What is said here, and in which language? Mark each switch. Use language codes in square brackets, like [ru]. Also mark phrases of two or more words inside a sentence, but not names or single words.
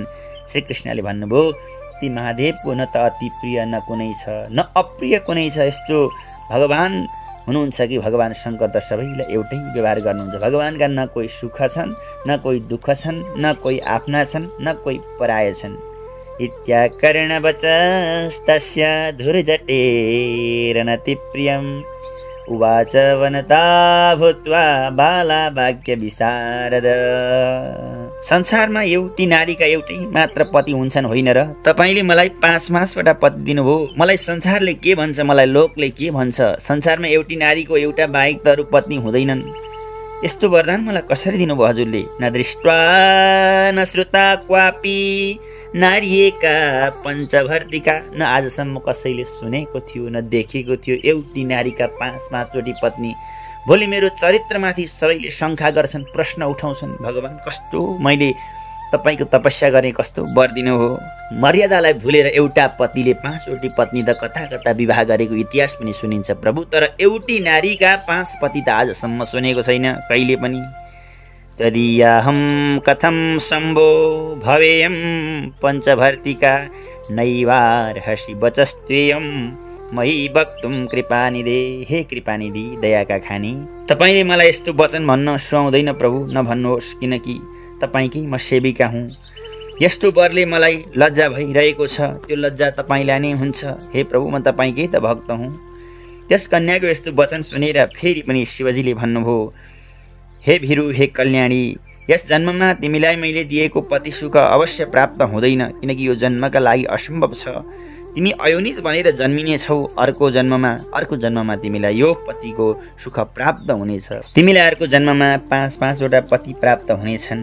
[ne] श्रीकृष्णले भन्नुभयो, ती महादेवको न त अति प्रिय न कुनै छ, न अप्रिय कुनै छ। यस्तो भगवान हुनुहुन्छ कि भगवान शङ्कर त सबैलाई एउटै व्यवहार गर्नुहुन्छ। भगवानका न कोही सुख छन्, न कोही दुःख छन्, न कोही आफ्ना छन्, न कोही पराय छन्। [sa] इत्याकर्णवचस्तस्य धुर्जटेरनति प्रियम् उवाच वनता भूत्वा बाला वाक्य विशारद। [ne] संसारमा एउटी नारीका एउटै मात्र पति हुन्छन् होइन र? तपाईँले मलाई 5-5वटा पति दिनुभयो। मलाई संसारले के भन्छ, मलाई लोकले के भन्छ? संसारमा एउटी नारीको एउटा बाहेक त अरू पत्नी हुँदैनन्। यस्तो वरदान मलाई कसरी दिनुभयो हजुरले? [sa] न दृष्ट्वा न श्रुता क्वापी नारीका पञ्चभर्तिका। [ne] न आजसम्म कसैले सुनेको थियो न देखेको थियो एउटी नारीका 5-5वटी पत्नी। भोलि मेरो चरित्रमाथि सबैले शङ्का गर्छन्, प्रश्न उठाउँछन्। भगवान्, कस्तो मैले तपाईँको तपस्या गरेँ, कस्तो वर दिनुभयो। मर्यादालाई भुलेर एउटा पतिले 5वटी पत्नी त कता कता विवाह गरेको इतिहास पनि सुनिन्छ प्रभु, तर एउटी नारीका 5 पति त आजसम्म सुनेको छैन कहिले पनि। [sa] तदीयाहं कथं शम्भो भवेयं पञ्चभर्तिका नैवार्हसि वचस्त्वेयं मयि वक्तुं कृपानिधे। [ne] हे कृपानिधि, दयाका खानी, तपाईँले मलाई यस्तो वचन भन्न सुहाउँदैन प्रभु, नभन्नुहोस्, किनकि तपाईँकै म सेविका हुँ। यस्तो वरले मलाई लज्जा भइरहेको छ, त्यो लज्जा तपाईँलाई नै हुन्छ। हे प्रभु, म तपाईँकै त भक्त हुँ। त्यस कन्याको यस्तो वचन सुनेर फेरि पनि शिवजीले भन्नुभयो, हे भिरु, हे कल्याणी, यस जन्ममा तिमीलाई मैले दिएको पति सुख अवश्य प्राप्त हुँदैन, किनकि यो जन्मका लागि असम्भव छ। तिमी अयोनिज भनेर जन्मिने छौ। अर्को जन्ममा तिमीलाई यो पतिको सुख प्राप्त हुनेछ। तिमीलाई अर्को जन्ममा 5-5वटा पति प्राप्त हुनेछन्।